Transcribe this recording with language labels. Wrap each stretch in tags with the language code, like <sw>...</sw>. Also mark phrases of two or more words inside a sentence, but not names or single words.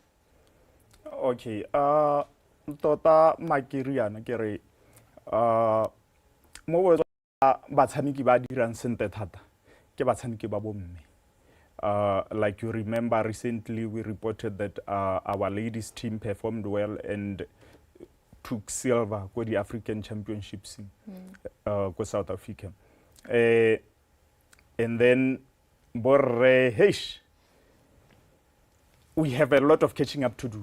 <tn>Okay, tota makiriana ke re mo batshameki ba dirang sente thata ke batshameki ba bomme.</tn> <en>Like you remember recently we reported that our ladies team performed well and took silver for the African Championships for South Africa. And then we have a lot of catching up to do.</en>